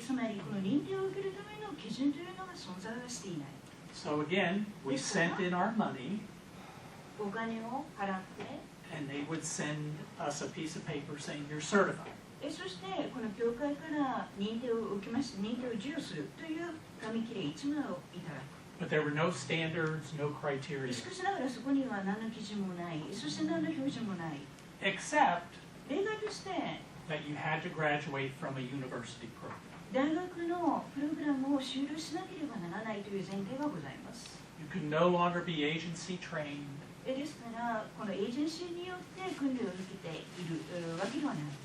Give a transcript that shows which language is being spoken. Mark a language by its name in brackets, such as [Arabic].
[Japanese] つまりこの認定を受けるための基準というのが存在はしていない。 [English] So again, we sent in our money, [Japanese] お金を払って、 [English] and they would send us a piece of paper saying you're certified. [Japanese] そしてこの教会から認定を受けまして認定を授与するという紙切れ1枚をいただく。 [English] But there were no standards, no criteria, [Japanese] しかしながらそこには何の基準もない、そして何の標準もない。 [English] except [Japanese] 例外として [English] that you had to graduate from a university program. [Japanese] 大学のプログラムを修了しなければならないという前提がございます。 [English] You could no longer be agency trained. [Japanese] ですからこのエージェンシーによって訓練を受けているわけではない。